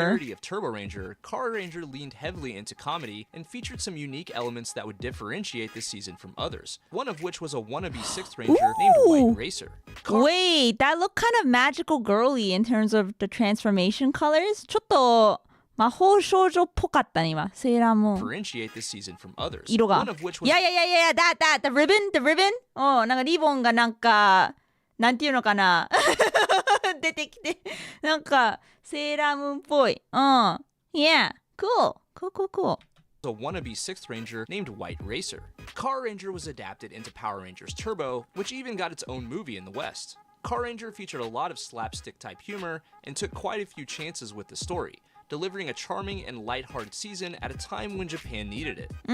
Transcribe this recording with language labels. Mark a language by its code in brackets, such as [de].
[en] a parody of Turbo Ranger, Car Ranger leaned heavily into comedy and featured some unique elements that would differentiate this season from others, one of which was a wannabe 6th Ranger named White Racer. Wait, that looked kind of magical girly in terms of the transformation colors. [ja] ちょっと魔法少女っぽかったね今。セーラームーン。 [en] Differentiate this season from others, [ja] 色が。 [en] one of which was Yeah, that, the ribbon? [ja] なんかリボンがなんか、なんていうのかな。出てきて、なんか、セーラームーンっぽい。 [en] Yeah, cool. a wannabe 6th Ranger named White Racer. Car Ranger was adapted into Power Rangers Turbo, which even got its own movie in the West. Car Ranger featured a lot of slapstick-type humor and took quite a few chances with the story, delivering a charming and lighthearted season at a time when Japan needed it.